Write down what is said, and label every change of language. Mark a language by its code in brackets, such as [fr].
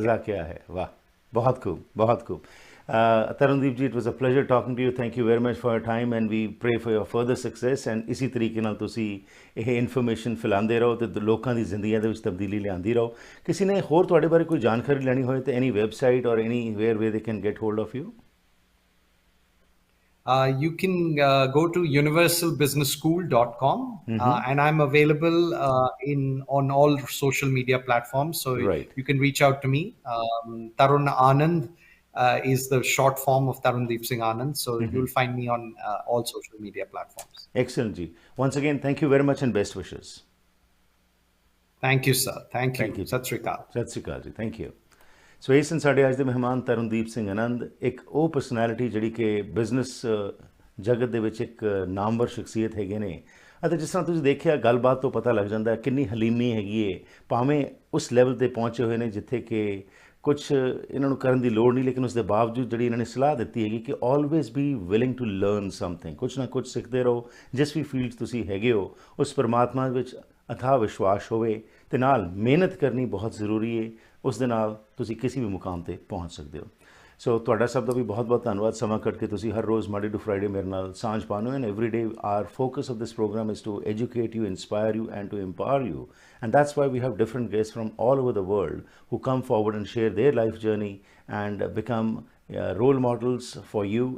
[hi] रजा क्या है वाह बहुत खूब [en] बहुत खूब Tarundeep ji, it was a pleasure talking to you. Thank you very much for your time and we pray for your further success and [pa] ਇਸੀ ਤਰੀਕੇ ਨਾਲ ਤੁਸੀਂ ਇਹ ਇਨਫੋਰਮੇਸ਼ਨ ਫੈਲਾਉਂਦੇ ਰਹੋ ਤੇ ਲੋਕਾਂ ਦੀ ਜ਼ਿੰਦਗੀਆਂ ਦੇ ਵਿੱਚ ਤਬਦੀਲੀ ਲਿਆਉਂਦੀ ਰਹੋ ਕਿਸੇ ਨੇ ਹੋਰ ਤੁਹਾਡੇ ਬਾਰੇ ਕੋਈ ਜਾਣਕਾਰੀ ਲੈਣੀ ਹੋਏ ਤੇ [en] Any website or anywhere they can get hold of you You can go to universalbusinessschool.com, and I'm available on all social media platforms. So Right. you can reach out to me. Tarun Anand is the short form of Tarundeep Singh Anand. So you'll find me on all social media platforms. Excellent ji. Once again, thank you very much and best wishes. Thank you, sir. Thank you. Thank you. [pa] Sat Sri Akal. Sat Sri Akal ji. [en] Thank you. [pa] ਸੋ ਇਹ ਸਨ ਸਾਡੇ ਅੱਜ ਦੇ ਮਹਿਮਾਨ ਤਰੁਣਦੀਪ ਸਿੰਘ ਆਨੰਦ, ਇੱਕ ਉਹ personality ਜਿਹੜੀ ਕਿ business ਜਗਤ ਦੇ ਵਿੱਚ ਇੱਕ ਨਾਮਵਰ ਸ਼ਖਸੀਅਤ ਹੈਗੇ ਨੇ। ਅਤੇ ਜਿਸ ਤਰ੍ਹਾਂ ਤੁਸੀਂ ਦੇਖਿਆ ਗੱਲਬਾਤ ਤੋਂ ਪਤਾ ਲੱਗ ਜਾਂਦਾ ਕਿੰਨੀ ਹਲੀਮੀ ਹੈਗੀ ਏ, ਭਾਵੇਂ ਉਸ ਲੈਵਲ ਤੇ ਪਹੁੰਚੇ ਹੋਏ ਨੇ ਜਿੱਥੇ ਕਿ ਕੁਛ ਇਹਨਾਂ ਨੂੰ ਕਰਨ ਦੀ ਲੋੜ ਨਹੀਂ, ਲੇਕਿਨ ਉਸ ਦੇ ਬਾਵਜੂਦ ਜਿਹੜੀ ਇਹਨਾਂ ਨੇ ਸਲਾਹ ਦਿੱਤੀ ਹੈਗੀ ਕਿ [en] always be willing to learn something, [pa] ਕੁਛ ਨਾ ਕੁਛ ਸਿੱਖਦੇ ਰਹੋ। ਜਿਸ ਵੀ ਫੀਲਡ ਤੁਸੀਂ ਹੈਗੇ ਹੋ ਉਸ ਪਰਮਾਤਮਾ ਵਿੱਚ ਅਥਾਹ ਵਿਸ਼ਵਾਸ ਹੋਵੇ ਅਤੇ ਨਾਲ ਮਿਹਨਤ ਕਰਨੀ ਬਹੁਤ ਜ਼ਰੂਰੀ ਹੈ, ਉਸ ਦੇ ਨਾਲ ਤੁਸੀਂ ਕਿਸੇ ਵੀ ਮੁਕਾਮ 'ਤੇ ਪਹੁੰਚ ਸਕਦੇ ਹੋ। ਸੋ ਤੁਹਾਡਾ ਸਭ ਦਾ ਵੀ ਬਹੁਤ ਬਹੁਤ ਧੰਨਵਾਦ, ਸਮਾਂ ਕੱਢ ਕੇ ਤੁਸੀਂ ਹਰ ਰੋਜ਼ ਮੰਡੇ ਟੂ ਫਰਾਈਡੇ ਮੇਰੇ ਨਾਲ ਸਾਂਝ ਪਾਉਣੇ। [en] And every day our focus of this programme is to educate you, inspire you and to empower you, and that's why we have different guests from all over the world who come forward and share their life journey and become role models for you.